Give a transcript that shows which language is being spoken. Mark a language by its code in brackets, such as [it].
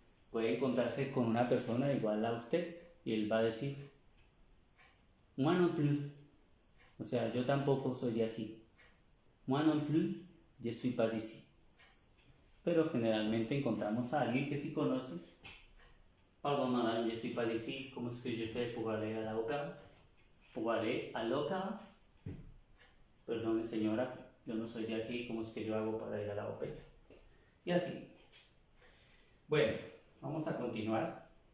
[es] Puede encontrarse con una persona igual a usted y él va a decir, [fr] moi non plus. [es] O sea, yo tampoco soy de aquí. [fr] Moi non plus, je suis pas d'ici. [es] Pero generalmente encontramos a alguien que sí conoce. [fr] Pardon, madame, je suis pas d'ici. [es] ¿Cómo es que [fr] je fais pour aller à l'opéra? Pour aller à l'opéra. [es] Perdón, señora, yo no soy de aquí. ¿Cómo es que yo hago para ir a la ópera? Y así. Bueno, vamos a continuar.